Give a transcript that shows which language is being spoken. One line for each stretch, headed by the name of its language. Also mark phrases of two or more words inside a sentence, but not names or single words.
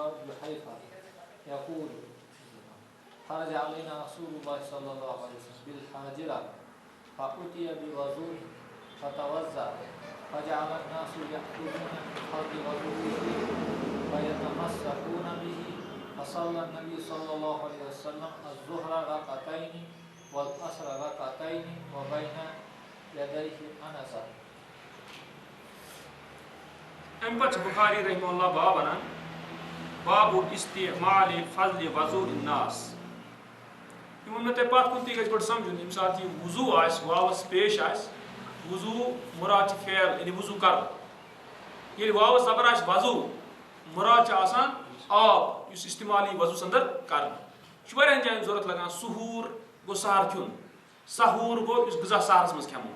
Arabic: جحيفة يقول خرج علينا رسول الله صلى الله عليه وسلم بالحاجرة فأتي بوضوء فتوضأ فجعل الناس يأخذون من حوض وضوءه ويتمسحون به فصلى النبي صلى الله عليه وسلم الظهر ركعتين والعصر ركعتين وبين يديه أنسا.
Kashmiri: امہ پتہ
Arabic: بخاری رحمہ اللہ باب انان باب استعمال فضل وضوء الناس.
Kashmiri: یہ تہ پتھ کن تھی گھس گۄڈٕ سمجھُن ییٚمہِ ساتہٕ یہِ وضوٗ آسہِ واوَس پیش آسہِ وضوٗ مُراد چھِ فعل یعنی وضوٗ کَرُن. ییٚلہِ واوَس زبر آسہِ وضوٗ مُراد چھِ آسان آب یُس استعمال یی وضوٗ اندر کرنہٕ. یہِ چھُ واریاہن جایَن ضوٚرتھ لگان. سحوٗر گوٚو سحر کھیوٚن سحوٗر گوٚو یُس غذا سحرس منٛز کھٮ۪مو.